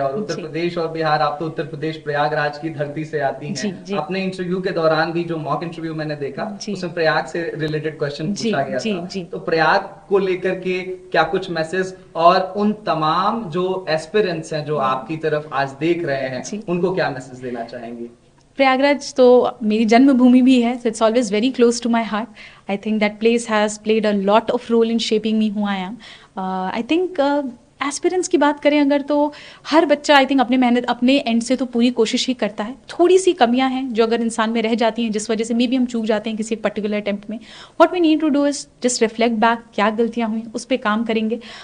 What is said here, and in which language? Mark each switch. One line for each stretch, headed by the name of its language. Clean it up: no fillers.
Hindi: और उत्तर प्रदेश और बिहार, आप तो उत्तर प्रदेश प्रयागराज की धरती से आती हैं। अपने इंटरव्यू के दौरान भी जो मॉक इंटरव्यू मैंने देखा, उसमें प्रयाग से रिलेटेड क्वेश्चन पूछा गया था। तो प्रयाग को लेकर के क्या कुछ मैसेज, और उन तमाम जो एस्पिरेंट्स हैं जो आपकी तरफ आज देख रहे हैं, उनको क्या मैसेज देना चाहेंगे? प्रयागराज तो मेरी जन्मभूमि भी है,
English: so it's always very close to my heart. I think that place has played a lot of role in shaping me who I am.
Hindi: I think aspirants की बात करें अगर, तो हर बच्चा आई थिंक अपने मेहनत अपने एंड से तो पूरी कोशिश ही करता है। थोड़ी सी कमियां हैं जो अगर इंसान में रह जाती हैं, जिस वजह से मे भी हम चूक जाते हैं किसी एक पर्टिकुलर अटेम्प्ट में।
English: what we need to do is just reflect back,
Hindi: क्या गलतियां हुई उस पर काम करेंगे।